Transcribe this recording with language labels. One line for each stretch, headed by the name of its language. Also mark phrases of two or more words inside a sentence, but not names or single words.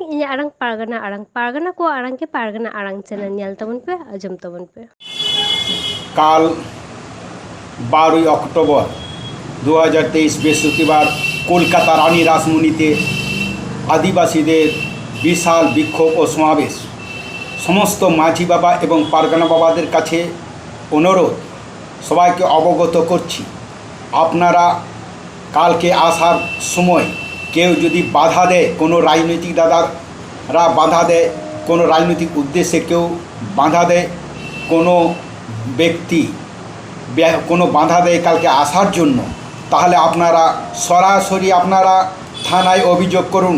Santali: ᱯᱟᱨᱜᱟᱱᱟ ᱟᱲᱟᱝ ᱯᱟᱨᱜᱟᱱᱟ ᱠᱚ ᱟᱲᱟᱝ কে পারগানা আড়াং চ্যানেল ᱧᱮᱞ ᱛᱟᱵᱚᱱ ᱯᱮ ᱟᱸᱡᱚᱢ ᱛᱟᱵᱚᱱ ᱯᱮ।
Bangla: কাল 12 অক্টোবর 2023 বৃহস্পতিবার কলকাতা রানী রাসমণিতে আদিবাসীদের বিশাল বিক্ষোভ ও সমাবেশ। সমস্ত মাঝি বাবা এবং পারগানা বাবাদের কাছে অনুরোধ, সবাইকে অবগত করছি, আপনারা কালকে আসার সময় কেউ যদি বাধা দেয়, কোনো রাজনৈতিক দাদারা বাধা দেয়, কোনো রাজনৈতিক উদ্দেশ্যে কেউ বাধা দেয়, কোনো ব্যক্তি কোনো বাধা দেয় কালকে আসার জন্য, তাহলে আপনারা সরাসরি আপনারা থানায় অভিযোগ করুন।